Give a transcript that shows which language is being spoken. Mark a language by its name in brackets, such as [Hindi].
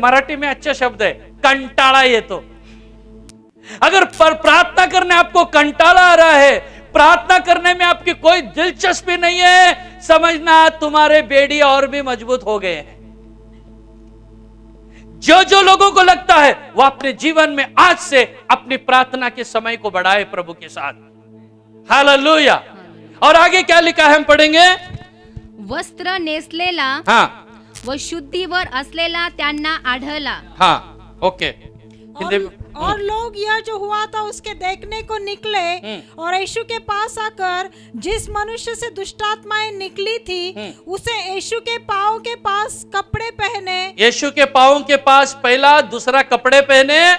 [Hindi] मराठी में अच्छा शब्द है, कंटाळा येतो. अगर प्रार्थना करने आपको कंटाला आ रहा है, प्रार्थना करने में आपकी कोई दिलचस्पी नहीं है, समझना तुम्हारे बेड़ी और भी मजबूत हो गए हैं. जो लोगों को लगता है वो अपने जीवन में आज से अपनी प्रार्थना के समय को बढ़ाए प्रभु के साथ. हालेलुया. और आगे क्या लिखा है हम पढ़ेंगे. [Marathi] वस्त्र नेसलेला व शुद्धीवर असलेला त्यांना आढळला. हाँ, ओके. [Hindi] और लोग यह जो हुआ था उसके देखने को निकले और यीशु के पास आकर जिस मनुष्य से दुष्टात्माएं निकली थी उसे यीशु के पांव के पास कपड़े पहने. यीशु के पांव के पास पहला, दूसरा कपड़े पहने